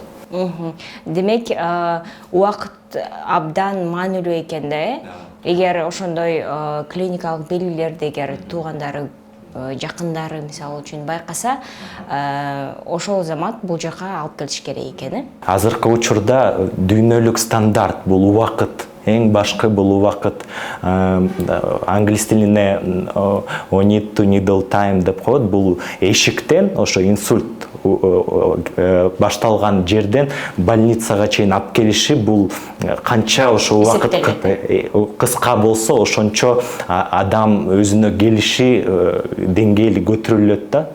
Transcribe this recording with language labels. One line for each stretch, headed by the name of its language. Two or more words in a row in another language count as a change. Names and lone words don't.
Kyrgyz: Демек, убакыт абдан маанилүү экен да, эгер ошондой клиникалык белгилерди эгер туугандары, жакындары мисалы үчүн байкаса, ошол замат бул жака алып келиш керек экен. Азыркы учурда дүйнөлүк стандарт бул убакыт. Эң башкы бул убакыт. Англис тилине
English: need to needle time
Kyrgyz: деп коет. Бул эшиктен ошо инсульт башталган жерден больницага чейин алып келиши, бул канча ошо убакыт кыска болсо ошончо адам өзүнө келиши деңгээли көтөрүлөт да.